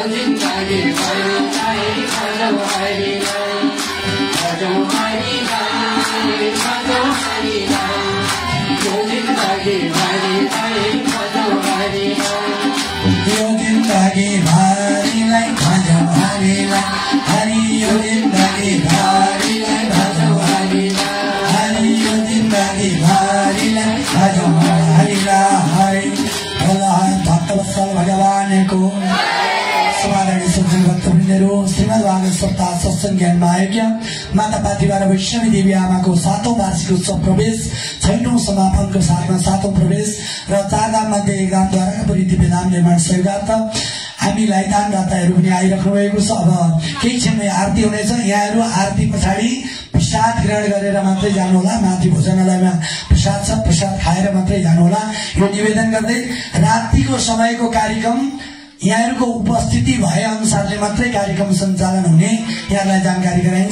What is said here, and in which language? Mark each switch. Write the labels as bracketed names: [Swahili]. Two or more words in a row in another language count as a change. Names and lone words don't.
[Nepali] जिन्दगी भरिलाई भजौं हरिलाई, भजौं हरिलाई, भजौं हरिलाई, यो जिन्दगी भरिलाई भजौं हरिलाई, यो जिन्दगी भरिलाई भजौं हरिलाई, हरि यो जिन्दगी भरिलाई भजौं हरिलाई, हरि यो जिन्दगी भरिलाई भजौं हरिलाई। भोला भक्तवत्सल भगवानको समाधानी सज्जन भक्तवृन्दहरू, श्रीमद् भागवत सप्ताह सत्संग ज्ञानमा आयोग्य माता पार्थिबाट वैष्णवी देवी आमाको 7औं वार्षिक उत्सव प्रवेश, 6औं समापनको साथमा 7औं प्रवेश र 4 धाम मध्ये 1 धामद्वारा पुरी दिव्यधाम निर्माण सहयोगार्थ हामीलाई दानदाताहरू पनि आइराख्नु भएको छ। अब केही क्षणमै आरती हुनेछ। यहाँहरू आरती पछाडि प्रसाद ग्रहण गरेर मात्रै जानुहोला, माथि भोजनालयमा प्रसाद छ, प्रसाद खाएर मात्रै जानुहोला, यो निवेदन गर्दै रातिको समयको कार्यक्रम यहाँहरूको उपस्थिति भए अनुसारले मात्रै कार्यक्रम सञ्चालन हुने यहाँलाई जानकारी गराइन्छ।